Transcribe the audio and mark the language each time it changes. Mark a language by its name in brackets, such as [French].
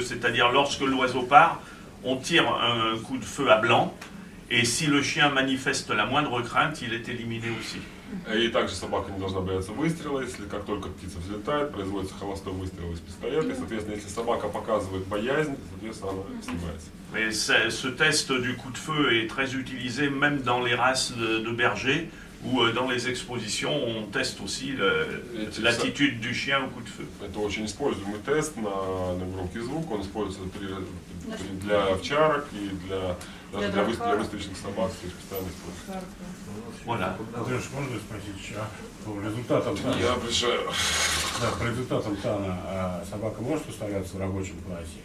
[French] C'est-à-dire, lorsque l'oiseau part, on tire un coup de feu à blanc, et si le chien manifeste la moindre crainte, il est éliminé aussi. [Russian] И также собака не должна бояться выстрела, если как только птица взлетает, производится холостой выстрел из пистолета, и, соответственно, если собака показывает боязнь, соответственно, она снимается. [French] Mais ce test du coup de feu est très utilisé même dans les races de bergers, ou dans les expositions, on teste aussi l'attitude du chien au coup de feu. [Russian] Это очень используемый тест на громкий звук, он используется для овчарок и для выставочных собак, то есть постоянно используется. [French] Voilà. [Russian] Андрюш, можно спросить, по результатам ТАНа? Я обещаю. Да, по результатам ТАНа собака может устояться в рабочем классе?